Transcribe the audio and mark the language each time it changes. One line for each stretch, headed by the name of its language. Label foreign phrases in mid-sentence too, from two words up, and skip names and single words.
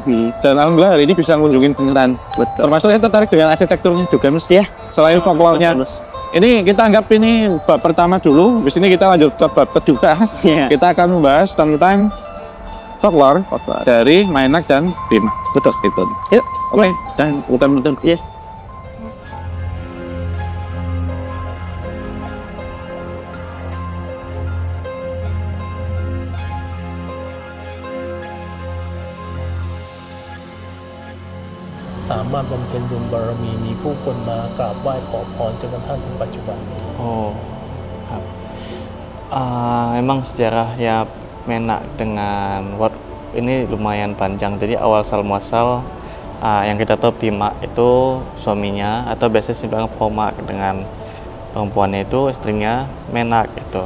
Indonesian: Dan alhamdulillah hari ini bisa mengunjungi beneran. Termasuk saya tertarik dengan arsitekturnya juga Mas. Selain folklore-nya. Ini kita anggap ini bab pertama dulu, di sini kita lanjut ke bab kedua. Kita akan membahas tentang folklore dari Mainak dan Pimak. Betul itu. Yuk, oke. Dan muter-muter. Yes.
Thai: สามารถบำเพ็ญบุญบารมีมีผู้คนมากราบไหว้ขอพรจนกระทั่งถึงปัจจุบันนี้
Indonesian: Oh, memang sejarahnya Menak dengan Wat ini lumayan panjang. Jadi awal muasal yang kita tahu Pimak itu suaminya, atau biasanya dibilang Pomak, dengan perempuannya itu istrinya Menak itu.